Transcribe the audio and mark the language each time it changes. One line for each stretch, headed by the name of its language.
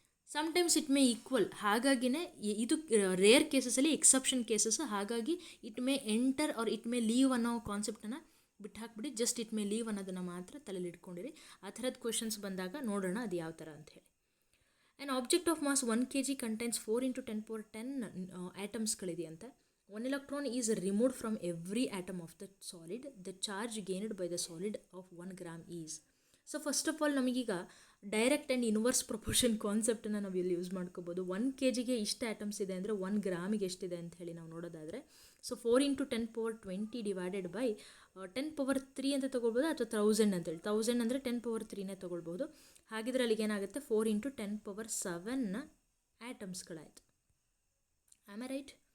English: sometimes it may equal,
Kannada: ಹಾಗಾಗಿನೇ ಇದು rare ಕೇಸಸಲ್ಲಿ exception cases. ಹಾಗಾಗಿ
English: it may enter or it may leave
Kannada: ಅನ್ನೋ ಕಾನ್ಸೆಪ್ಟನ್ನು ಬಿಟ್ಟು ಹಾಕ್ಬಿಡಿ,
English: just it may leave
Kannada: ಅನ್ನೋದನ್ನು ಮಾತ್ರ ತಲೆಯಲ್ಲಿ ಇಟ್ಕೊಂಡಿರಿ. ಆ ಥರದ ಕ್ವೆಶನ್ಸ್ ಬಂದಾಗ ನೋಡೋಣ ಅದು ಯಾವ ಥರ ಅಂಥೇಳಿ.
English: an object of mass 1 kg contains
Kannada: 4 × 10⁻10 ಆಟಮ್ಸ್ಗಳಿದೆಯಂತೆ.
English: 1 electron is removed from every atom of the solid. The charge gained by the solid of 1 gram is. So first of all
Kannada: ನಮಗೀಗ
English: direct and inverse proportion
Kannada: ಕಾನ್ಸೆಪ್ಟನ್ನು ನಾವು ಇಲ್ಲಿ use ಮಾಡ್ಕೋಬೋದು. 1 kg ಇಷ್ಟು atoms ಇದೆ ಅಂದರೆ 1 ಗ್ರಾಮಿಗೆ ಎಷ್ಟಿದೆ ಅಂತ ಹೇಳಿ ನಾವು ನೋಡೋದಾದರೆ, ಸೊ 4 × 10⁻20 ಡಿವೈಡೆಡ್ ಬೈ 10⁻3 ಅಂತ ತೊಗೊಳ್ಬೋದು, ಅಥವಾ 1000 ಅಂತೇಳಿ. 1000 ಅಂದರೆ 10⁻3ನೇ ತೊಗೊಳ್ಬೋದು. ಹಾಗಿದ್ರೆ ಅಲ್ಲಿಗೆ ಏನಾಗುತ್ತೆ, 4 × 10⁻7 ಆಟಮ್ಸ್ಗಳಾಯಿತು.
English: Am I right?